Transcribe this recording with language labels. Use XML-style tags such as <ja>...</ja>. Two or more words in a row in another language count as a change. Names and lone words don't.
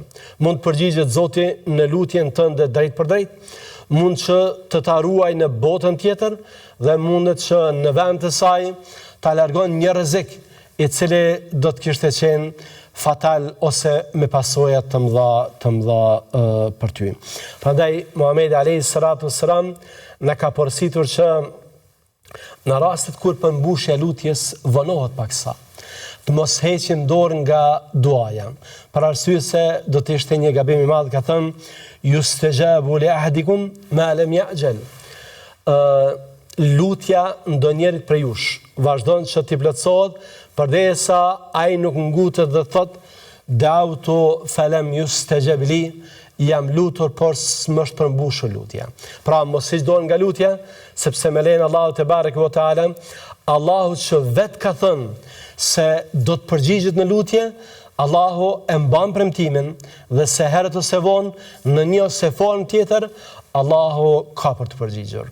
<sq>Mund të përgjigjet Zoti në lutjen tënde drejt për drejt, mund që të ta ruaj në botën tjetër dhe mundet që në vend të saj ta largon një rrezik i cili do të kishte qenë fatal ose me pasoja të mëdha për ty. Prandaj Muhamedi</sq> <ar>عليه الصلاة والسلام</ar> <sq>na ka porositur që në rastet kur përmbushja e lutjes vonohet paksa, të mos heqim dorë nga duaja. Për arsye se do të ishte një gabim i madh, ka thënë</sq> <ar>يستجاب لأحدكم ما لم يعجل.</ar> <sq>Lutja ndonjërit prej jush vazhdon që t'i plotësohet përderisa ai nuk ngutet dhe thot</sq> <ar>دعوت فلم يستجب لي,</ar> <sq>jam lutur por s'më është përmbushur lutja. Pra mos hiq dorë nga lutja, sepse me lejen Allahu</sq> <ar>تبارك وتعالى,</ar> <sq>Allahu që vet ka thënë se do të përgjigjet në lutje, Allahu e mban premtimin dhe se herët ose vonë në një ose formë tjetër Allahu ka për të përgjigjur.</sq>